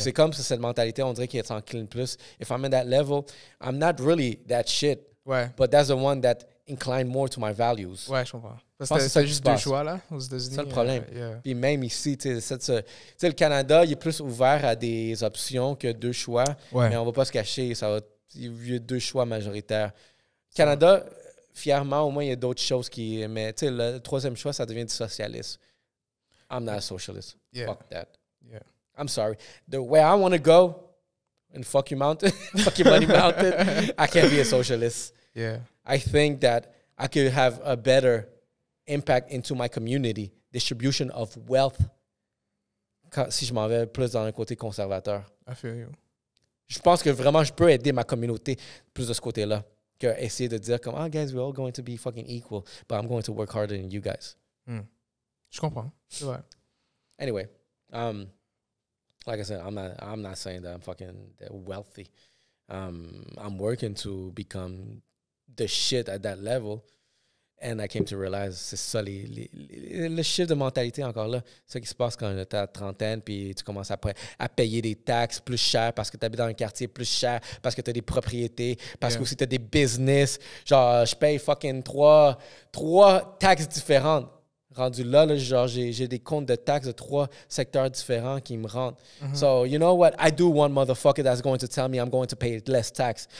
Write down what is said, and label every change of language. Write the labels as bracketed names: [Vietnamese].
[French] C'est comme cette mentalité, on dirait qu'il est en clean plus. [English] If I'm at that level, I'm not really that shit. [French] Ouais. [English] But that's the one that inclined more to my values. [French] Ouais, je comprends. Parce que c'est juste deux choix, là, aux États-Unis. C'est ça le problème. [English] Yeah. [French] Puis même ici, tu sais, le Canada, il est plus ouvert à des options que deux choix. Ouais. Mais on va pas se cacher, il y a deux choix majoritaires. Canada, fièrement, au moins, il y a d'autres choses qui... Mais tu sais, le troisième choix, ça devient du socialisme. [English] I'm not a socialist. Yeah. Fuck that. Yeah. I'm sorry. The way I want to go, in fuck you mountain, fuck you money mountain, I can't be a socialist. Yeah. I think that I could have a better impact into my community, distribution of wealth, [French] si je m'en vais plus dans un côté conservateur. [English] I feel you. [French] Je pense que vraiment, je peux aider ma communauté plus de ce côté-là que essayer de dire comme, [English] guys, we're all going to be fucking equal, but I'm going to work harder than you guys. [French] Je comprends. C'est vrai. [English] Anyway, like I said, I'm not saying that I'm fucking wealthy. I'm working to become the shit at that level. And I came to realize, [French] c'est ça, le shift de mentalité encore là. C'est ça qui se passe quand tu es à la trentaine, puis tu commences à payer des taxes plus chères parce que tu habites dans un quartier plus cher, parce que tu as des propriétés, parce que aussi tu as des business. Genre, je paye fucking trois taxes différentes. Rendu là, genre, j'ai des comptes de taxes de 3 secteurs différents qui me rentrent. [English] So, you know what? I do want motherfucker that's going to tell me I'm going to pay less tax.